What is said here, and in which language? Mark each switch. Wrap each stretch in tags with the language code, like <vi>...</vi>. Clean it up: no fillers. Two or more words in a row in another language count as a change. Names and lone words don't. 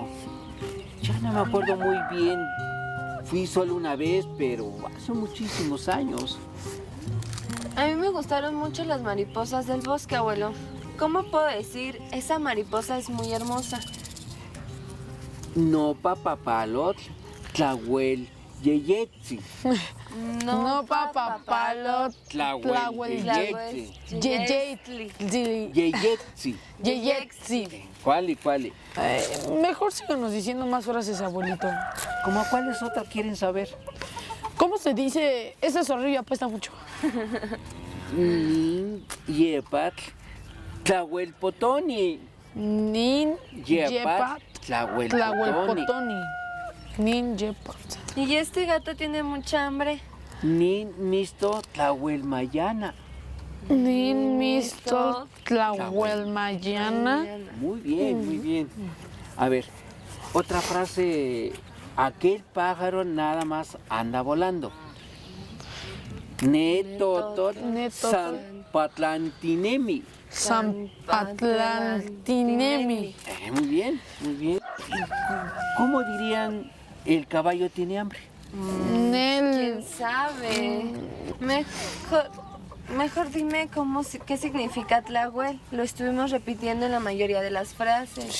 <es>Ya no me acuerdo muy bien. Fui solo una vez, pero hace muchísimos años. A mí me gustaron mucho las mariposas del bosque, abuelo. ¿Cómo puedo decir? Esa mariposa es muy hermosa.</es> <nah>No papapalot, tlahuel yeyetzi. No papapalot, Tlahuel yeyetzi. yeyetzi. Yeyetzi.</nah> <es>¿Cuál y cuál? Mejor síganos diciendo más frases, abuelito. ¿Cómo cuáles otras quieren saber? ¿Cómo se dice? Ese zorrillo apesta mucho.</es> <nah>Yepat, tlahuel potoni. Nin Yepat, tlahuel potoni. Nin yepat.</nah> <es>Y este gato tiene mucha hambre.</es> <nah>Nin misto tlahuel mayana. Nin misto tlahuel mayana.</nah> <es>Muy bien, muy bien. A ver, otra frase. Aquel pájaro nada más anda volando.</es> <nah>Netotot Zampatlantinemi. Zampatlantinemi.</nah> <es>Muy bien, muy bien. ¿Cómo dirían el caballo tiene hambre? ¿Quién sabe? Mejor dime qué significa Tlahuel. Lo estuvimos repitiendo en la mayoría de las frases.</es>